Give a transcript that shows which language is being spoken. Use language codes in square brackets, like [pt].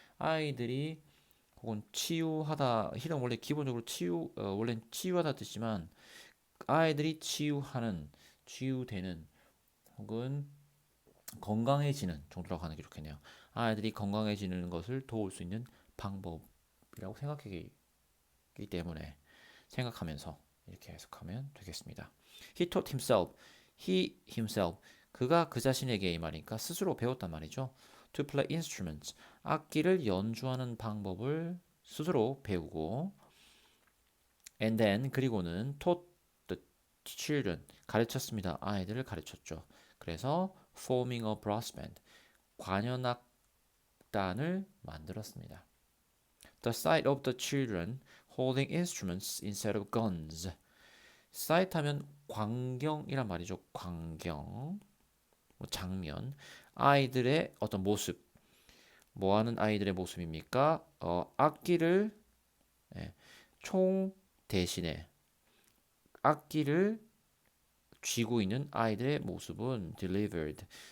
[ko] 아이들이 혹은 치유하다, 힐은 원래 기본적으로 원래는 치유하다 뜻이지만 아이들이 치유되는 혹은 건강해지는 정도라고 하는 게 좋겠네요. 아이들이 건강해지는 것을 도울 수 있는 방법이라고 생각하기 때문에 생각하면서 이렇게 해석하면 되겠습니다. He taught himself, he himself, 그가 그 자신에게 이 말이니까 스스로 배웠단 말이죠. [en] To play instruments, 악기를 연주하는 방법을 스스로 배우고, and then 그리고는 taught the children, 가르쳤습니다. [ko] 아이들을 가르쳤죠. 그래서 forming a brass band, 관현악단을 만들었습니다. [en] The sight of the children holding instruments instead of guns. [ko] sight 하면 광경이란 말이죠. 광경, 뭐 장면, 아이들의 어떤 모습. 뭐 하는 아이들의 모습입니까? 악기를 예, 총 대신에 악기를 쥐고 있는 아이들의 모습은 delivered.